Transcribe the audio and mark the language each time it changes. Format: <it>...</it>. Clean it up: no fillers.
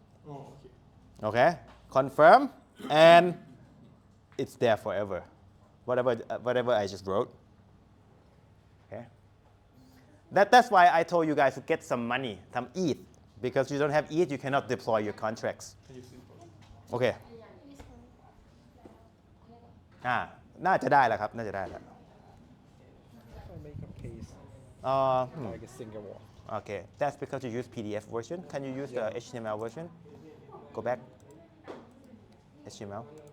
<en>Oh, okay. Okay? Confirm, and it's there forever. Whatever I just wrote. Okay? That's why I told you guys to get some money, some ETH. Because you don't have ETH, you cannot deploy your contracts. Can you see?</en> <th>โอเค น่าจะได้แล้วครับ น่าจะได้แล้ว</th> <en>make a paste like a single wall. Okay, that's because you use PDF version. Can you use the HTML version? Go back. HTML.</en>